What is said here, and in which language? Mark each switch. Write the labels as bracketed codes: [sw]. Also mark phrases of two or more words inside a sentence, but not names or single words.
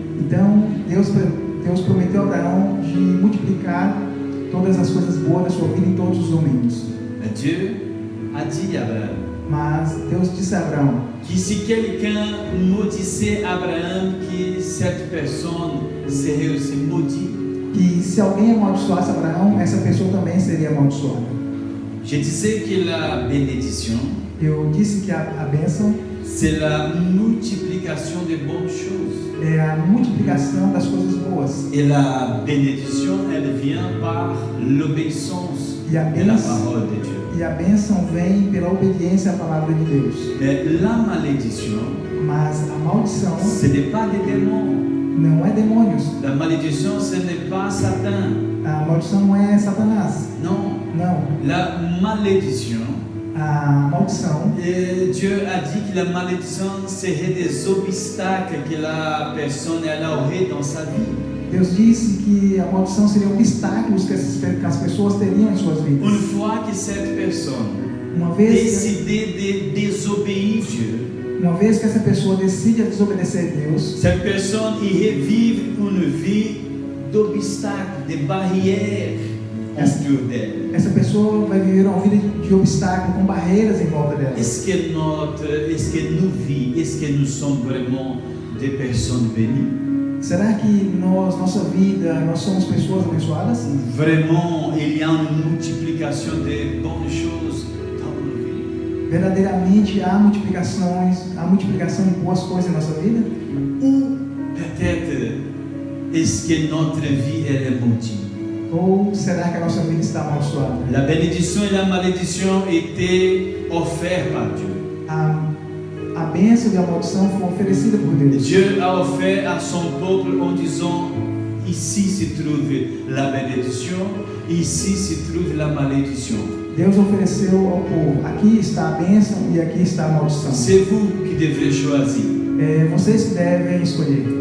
[pt] Então, Deus prometeu a Abraão de multiplicar todas as coisas boas da sua vida em todos os domínios. [fr] Mais Dieu a dit à Abraham [pt] Mas Deus disse a Abraão [fr] que si quelqu'un maudissait Abraham, que cette personne serait aussi maudite. [pt] que se alguém amaldiçoasse Abraão, essa pessoa também seria amaldiçoada. [fr] Je disais que la bénédiction, [pt] Eu disse que a bênção [fr] c'est la multiplication des bonnes choses. [pt] é a multiplicação das coisas boas. [fr] Et la bénédiction, elle vient par l'obéissance [pt] E a [fr] de la [pt] bênção, [fr] parole de Dieu. [pt] e a bênção vem pela obediência à palavra de Deus. [fr] Mais la malédiction, [pt] Mas a maldição [fr] ce n'est pas des démons. [pt] não é demônios. [fr] La malédiction, ce n'est pas Satan. [pt] A maldição não é Satanás. [fr] Non. [pt] Não. [fr] La malédiction, [pt] A maldição, [fr] et Dieu a dit que la malédiction serait des obstacles que la personne elle aurait dans sa vie. [pt] Deus disse que a maldição seria obstáculos que as pessoas teriam em suas vidas. [fr] Une fois que cette personne [pt] Uma vez, [fr] décide de désobéir Dieu, [pt] que essa pessoa decide desobedecer a Deus, [fr] cette personne irait vivre une vie d'obstacles, de barrières autour d'elle. [pt] essa pessoa vai viver uma vida de obstáculo, com barreiras em volta dela. [fr] Est-ce que nos vies, est-ce que nous sommes vraiment des personnes bénies? [pt] Será que nossa vida, nós somos pessoas abençoadas? [fr] Vraiment, il y a une multiplication de bonnes choses dans nos vies? [pt] Verdadeiramente há multiplicação de boas coisas em nossa vida? [fr] Ou peut-être, est-ce que notre vie elle est maudite? [pt] Ou será que a nossa vida está amaldiçoada? [fr] La bénédiction et la malédiction étaient offertes par Dieu. [pt] A bênção e a maldição foram oferecidas por Deus. [fr] Dieu a offert à son peuple en disant, ici se trouve la bénédiction, ici se trouve la malédiction. [pt] Deus ofereceu ao povo: aqui está a bênção e aqui está a maldição. [fr] C'est vous qui devrez choisir. [pt] Vocês que devem escolher.